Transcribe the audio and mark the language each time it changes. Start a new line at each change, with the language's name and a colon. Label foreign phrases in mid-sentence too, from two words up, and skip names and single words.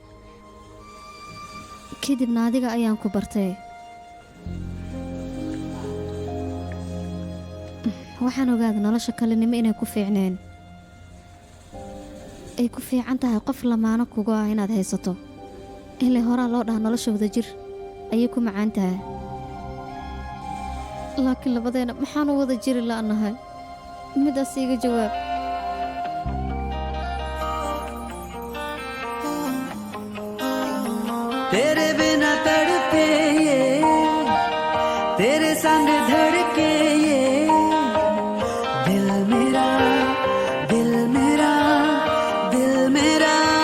Somali: kadibna adiga ayaan ku bartay waxaan ogaaday nolosha kalinimo inay ku fiicneen ay ku fiican tahay qof lamaano kuga ah inaad haysato ilaa horaa loo dhaha nolosha wadajir ayay ku macaan tahay laakiin labadeena maxaan u wada jiri la'nahay midaas iiga jawaab
Hindi: तेरे बिना तड़पे ये तेरे संग धड़के ये दिल मेरा दिल मेरा दिल मेरा